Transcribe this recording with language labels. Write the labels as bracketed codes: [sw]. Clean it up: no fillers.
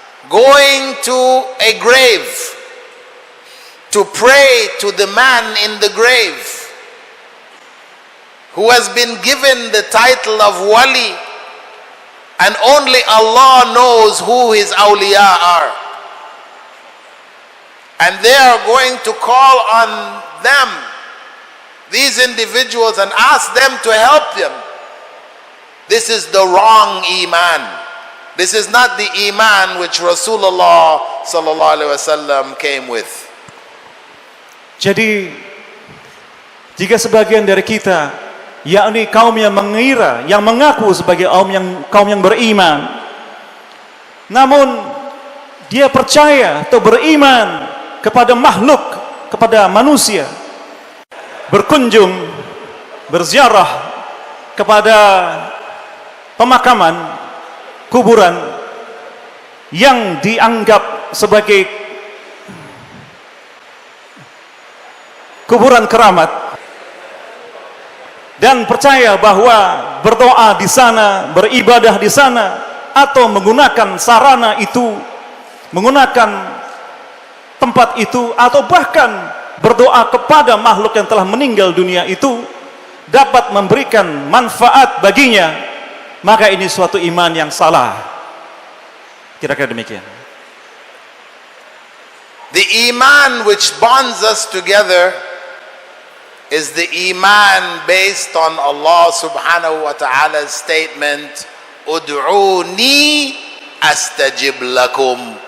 [en] Going to a grave to pray to the man in the grave who has been given the title of wali, and only Allah knows who his awliya are, and they are going to call on them these individuals and ask them to help them. This is the wrong iman. This is not the iman which Rasulullah sallallahu alaihi wasallam came with. [id] Jadi jika sebagian dari kita, yakni kaum yang mengira, yang mengaku sebagai kaum yang beriman, namun dia percaya atau beriman kepada makhluk, kepada manusia, berkunjung, berziarah kepada pemakaman, kuburan yang dianggap sebagai kuburan keramat, dan percaya bahwa berdoa di sana, beribadah di sana, atau menggunakan sarana itu, menggunakan tempat itu, atau bahkan berdoa kepada makhluk yang telah meninggal dunia itu dapat memberikan manfaat baginya, maka ini suatu iman yang salah. Kira-kira demikian. [en] The iman which bonds us together is the iman based on Allah subhanahu wa ta'ala's statement, [ar] Ud'uni astajib lakum.